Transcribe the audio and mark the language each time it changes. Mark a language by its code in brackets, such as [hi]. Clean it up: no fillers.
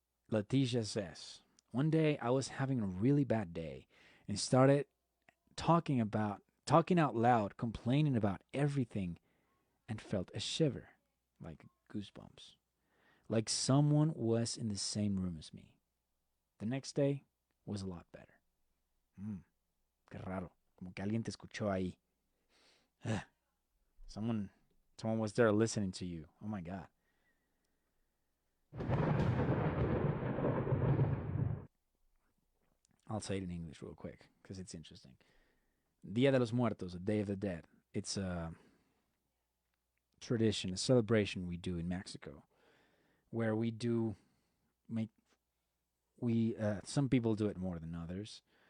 [en] Leticia says, one day I was having a really bad day and started talking out loud, complaining about everything, and felt a shiver, like goosebumps, like someone was in the same room as me. The next day was a lot better. [es] Qué raro, como que alguien te escuchó ahí. [en] Someone was there listening to you. Oh my God. I'll say it in English real quick because it's interesting. Dia de los Muertos, the Day of the Dead. It's a tradition, a celebration we do in Mexico, where we do make some people do it more than others.